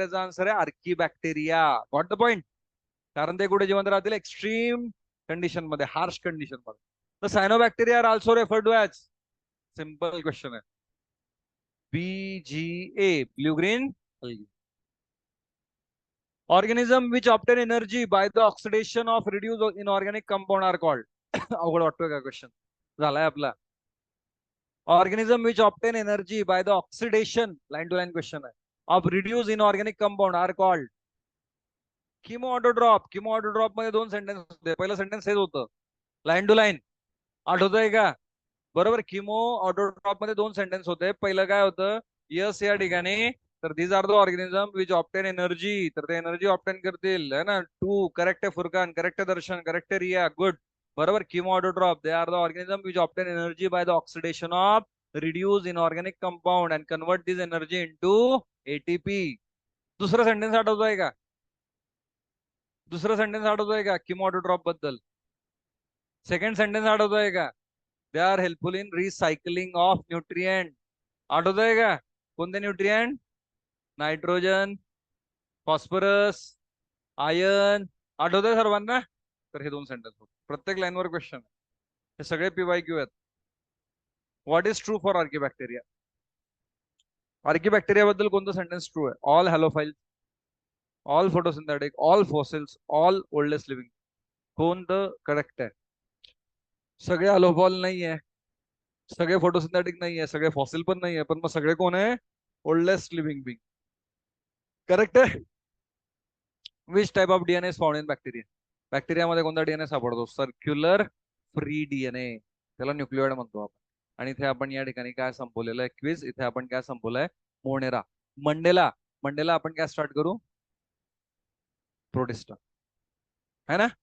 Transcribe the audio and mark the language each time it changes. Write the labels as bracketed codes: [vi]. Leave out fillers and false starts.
[mr] याचा आन्सर आहे आर्की बॅक्टेरिया. [en] Got the point. [mr] कारण ते कुठे जिवंत राहतील? एक्स्ट्रीम कंडिशन मध्ये, हार्श कंडिशन मध्ये. तर [en] Cyanobacteria are also referred to as. [mr] Simple question आहे. [en] BGA, blue green algae. Organism which obtain energy by the oxidation of reduced inorganic compound are called. [mr] अवघड वाटतोय का क्वेश्चन? झालाय आपला. [en] Organism which obtain energy by the oxidation, line to line question आहे, of reduced inorganic compound are called. Chemoautotroph. [mr] किमो ऑटोड्रॉप मध्ये 2 sentence होते. पहिलं sentence हेच होतं, लाईन टू लाईन. आठवतंय का? बरोबर. किमो ऑटोड्रॉप मध्ये 2 सेंटेन्स होते. पहिलं काय होतं? यस या ठिकाणी, तर [en] These are the organism which obtain energy. [mr] तर ते एनर्जी ऑप्टेन करतील, है ना. टू करेक्ट आहे फुरकान, करेक्ट आहे दर्शन, करेक्ट आहे रिया, गुड. बरोबर. [en] Chemoautotrophs, they are the organism which obtain energy by the oxidation of reduced inorganic compound and convert this energy into ATP. [mr] दुसरं सेंटेन्स आठवतोय का? दुसरं सेंटेन्स आठवतोय का Chemoautotrophs बद्दल? सेकंड सेंटेन्स आठवतोय का? [en] They are helpful in recycling of nutrient. [mr] आठवतोय का? कोणते न्यूट्रिएंट? Nitrogen, phosphorus, iron. आठवतोय सर्वांना? तर हे दोन सेंटेन्स प्रत्येक लाईनवर क्वेश्चन. हे सगळे PYQ आहेत. [en] What is true for archaebacteria? [mr] Archaebacteria बद्दल कोणतं सेंटेन्स ट्रू आहे? [en] All halophile, all photosynthetic, all fossils, all oldest living. [mr] कोणतं करेक्ट आहे? सगळे हॅलोफॉल नाहीये, सगळे फोटोसिंथेटिक नाहीये, सगळे फॉसिल पण नाहीये, पण मग सगळे कोण आहे? [en] Oldest living being. [mr] करेक्ट आहे. [en] Which type of DNA found in bacteria? [mr] बॅक्टेरियामध्ये कोणता डीएनए सापडतो? सर्क्युलर फ्री डीएनए, त्याला न्यूक्लिओइड म्हणतो आपण. आणि इथे आपण या ठिकाणी काय संपवलेलं आहे? क्विज. इथे आपण काय संपवलंय? मोनेरा. मंडेला. मंडेला आपण काय स्टार्ट करू? प्रोटिस्टा, है ना.